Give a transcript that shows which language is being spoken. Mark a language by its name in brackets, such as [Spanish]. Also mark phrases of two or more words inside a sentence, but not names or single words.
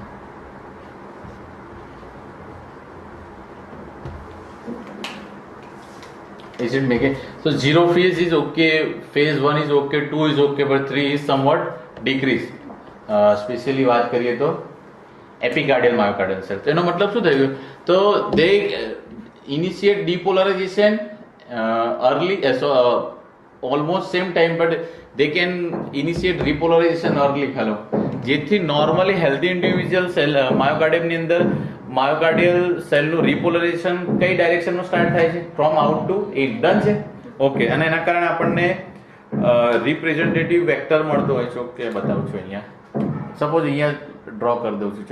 [English] Is it making so zero phase is okay, phase 1 is okay, 2 is okay, but 3 is somewhat decreased. Especially [Gujarati] વાત કરીએ તો [English] epicardial myocardial cell. [Gujarati] એનો મતલબ શું થયું? [English] તો they initiate depolarization early, almost same time, but they can initiate repolarization early. Hello, [Gujarati] જેથી [English] normally healthy individual cell [Gujarati] માયોકાર્ડિયમની અંદર [English] myocardial cellનું repolarization [Gujarati] કઈ [English] directionમાં start [Gujarati] થાય છે? [English] from out to in. done છે? [Gujarati] ઓકે, અને એના કારણે આપણને [English] representative vector [Gujarati] મળતો હોય છે. ઓકે, બતાવું છું અહીંયા. સપોઝ અહીંયા ડ્રો કરી દઉં છું.